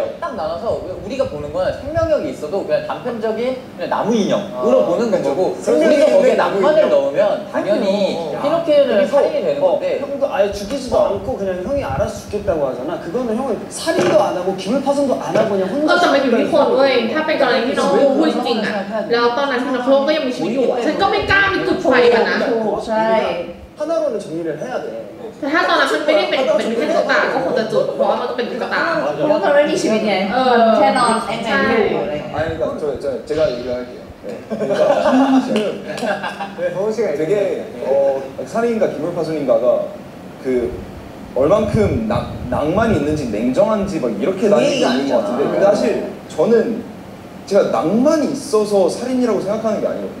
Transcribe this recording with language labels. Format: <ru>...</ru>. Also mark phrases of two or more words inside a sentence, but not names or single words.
<ko>딱 나눠서 우리가 보는 건 생명력이 있어도 그냥 단편적인 그냥 나무 인형으로 보는 거고 우리가 거기에 낭만을 넣으면 당연히 피노키오는 살인이 되는 건데 형도 아예 죽이지도 않고 그냥 형이 알아서 죽겠다고 하잖아. 그거는 형은 살인도 안 하고 기물파손도 안 하고 그냥</ko> <th>ก็</th> <ko>혼자</ko> <th>จะมาอยู่ที่คนเว้ยถ้าเป็นกรณีที่น้องพูดจริงอ่ะแล้วตอนนั้นพี่น้องเขาก็ยังมีชีวิตอยู่อะฉันก็ไม่กล้าไปจุดไฟกันนะ ๆใช่</th> <ko>하나로는 정리를 해야 돼.</ko> <th>แต่ถ้าตอนนั้นมันไม่ได้เป็นแค่ตุ๊กตาก็คงจะจุดเพราะว่ามันก็เป็นตุ๊กตา เพราะว่ามันไม่มีชีวิตไงแค่นอนแอนแอนอยู่อะไรอย่างเงี้ย</th> <ko>아니 그러니까 제가 얘기를 할게요. 지금 되게 살인인가 기물파손인가가 그 얼만큼 낭만이 있는지 냉정한지 막 이렇게 나뉘는 게 있는 것 같은데 근데 사실 저는 제가 낭만이 있어서 살인이라고 생각하는 게 아니거든요.</ko>